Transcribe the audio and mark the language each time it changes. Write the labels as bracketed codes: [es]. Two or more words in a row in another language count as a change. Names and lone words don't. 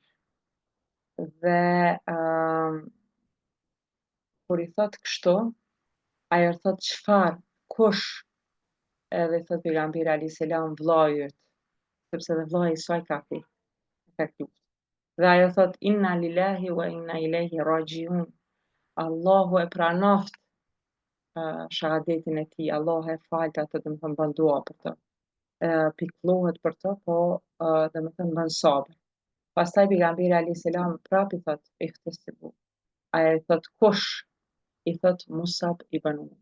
[sq] Dhe kur i thot kështu, ajo thot çfarë, kush? Edhe i thot pejgamberi [ar] عليه السلام [sq] vllai yt, sepse dhe vllai i saj ka thënë, ka luftë. Dhe ajo thot [ar] إنا لله وإنا إليه راجعون. [sq] Allahu e pranoft shahadetin e tij, Allahu e falt atë, domethënë bën dua për të. Pikëllohet për të, po domethënë bën sabër. Pastaj pejgamberi [ar] عليه السلام [sq] prap i thot ihtisibu. Ajo i thot kush? I thot Musab ibn Umar.